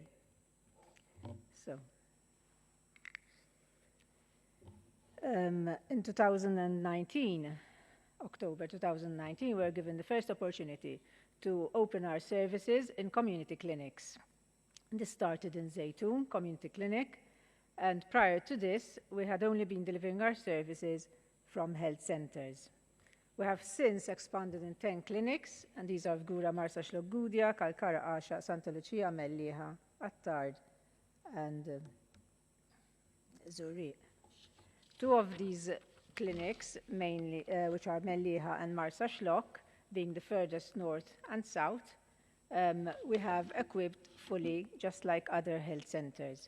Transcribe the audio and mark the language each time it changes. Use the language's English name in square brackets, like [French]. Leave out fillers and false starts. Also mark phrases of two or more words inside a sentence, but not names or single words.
[English] So, in 2019, October 2019, we were given the first opportunity to open our services in community clinics. This started in Zaytoun Community Clinic, and prior to this, we had only been delivering our services from health centers. We have since expanded in 10 clinics, and these are Gura, Marsa Shlogudia, Kalkara Asha, Santa Lucia, Melliha, Attard, and Zuri. Two of these clinics, mainly, which are Melliha and Marsa Shlok, being the furthest north and south, we have equipped fully, just like other health centers.